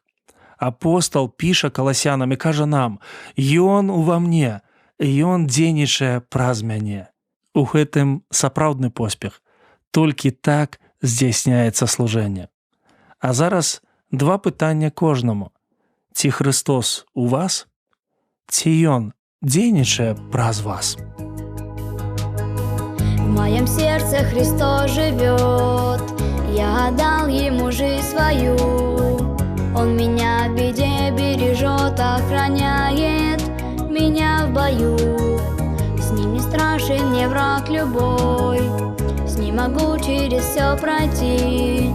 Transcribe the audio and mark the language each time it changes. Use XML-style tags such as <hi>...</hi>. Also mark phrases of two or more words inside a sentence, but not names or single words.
<be>Апостал піша каласянам і кажа нам: «Ён ува мне, ён дзейнічае праз мяне». У гэтым сапраўдны поспех. Толькі так здзяйсняецца служэнне. А зараз 2 пытання кожнаму. Ці Христос у вас? Ці ён дзейнічае праз вас?</be> <ru>В моем сердце Христос живет, я отдал Ему жизнь свою. Он меня в беде бережет, охраняет меня в бою. С Ним не страшен мне враг любой, с Ним могу через все пройти.</ru>